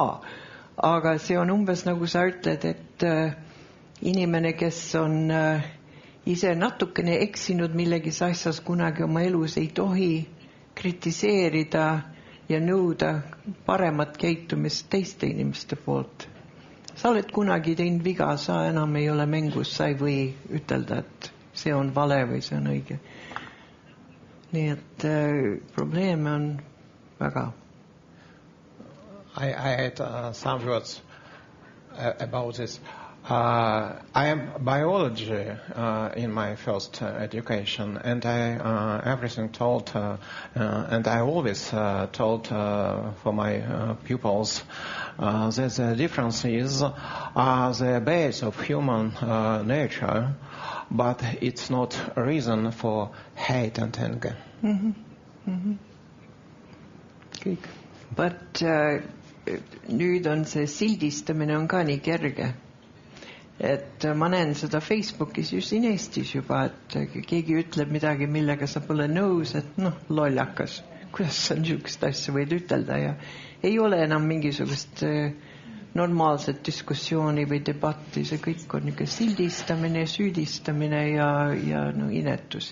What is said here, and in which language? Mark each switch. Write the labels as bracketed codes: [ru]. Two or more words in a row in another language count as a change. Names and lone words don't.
[et] Aga see on umbes nagu sa ütled, et inimene, kes on ise natukene eksinud millegis asjas kunagi oma elus, ei tohi kritiseerida ja nõuda paremat käitumist teiste inimeste poolt. Sa oled kunagi teinud viga, sa enam ei ole mängus, sa ei või ütelda, et see on vale või see on õige. Nii et probleeme on väga. [en] I had some words about this. I am biology in my first education, and I everything taught, and I always taught for my pupils that the difference is the base of human nature, but it's not a reason for hate and anger. Mm-hmm. Mm-hmm. Kõik. [et] But nüüd on see sildistamine on ka nii kerge. Et ma näen seda Facebookis just siin Eestis juba, et keegi ütleb midagi, millega sa pole nõus, et lollakas. Kuidas sa niisugust asja võid ütelda ja ei ole enam mingisugust normaalset diskussiooni või debatti, see kõik on niisugune sildistamine, süüdistamine ja inetus.